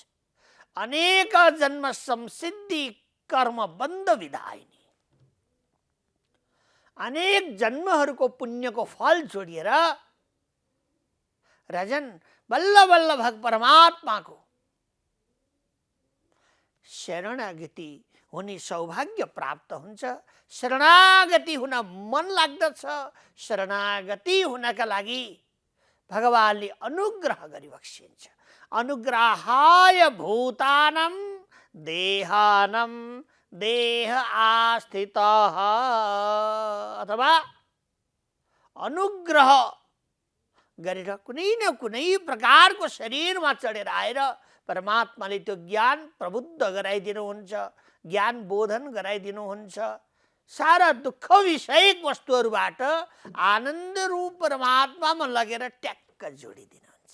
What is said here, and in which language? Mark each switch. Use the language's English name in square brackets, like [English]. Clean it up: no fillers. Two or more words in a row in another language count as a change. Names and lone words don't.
[Sanskrit] अनेक जन्म संसिद्धि कर्म बन्ध विधायिनी, [Nepali] अनेक जन्महरूको पुण्यको फल जोडिएर राजन बल्ल बल्ल भग परमात्माको शरणागति हुने सौभाग्य प्राप्त हुन्छ। शरणागति हुन मन लाग्दछ। शरणागति हुनका लागि भगवानले अनुग्रह गरिबक्सिन्छ। [Sanskrit] अनुग्रहाय भूतानां देहानां देह आस्थितः, [Nepali] अथवा अनुग्रह गरेर कुनै न कुनै प्रकारको शरीरमा चढेर आएर परमात्माले त्यो ज्ञान प्रबुद्ध गराइदिनुहुन्छ, ज्ञान बोधन गराइदिनुहुन्छ। सारा दुःख विषयक वस्तुहरूबाट आनन्द रूप परमात्मामा लगेर ट्याक्क जोडिदिनुहुन्छ।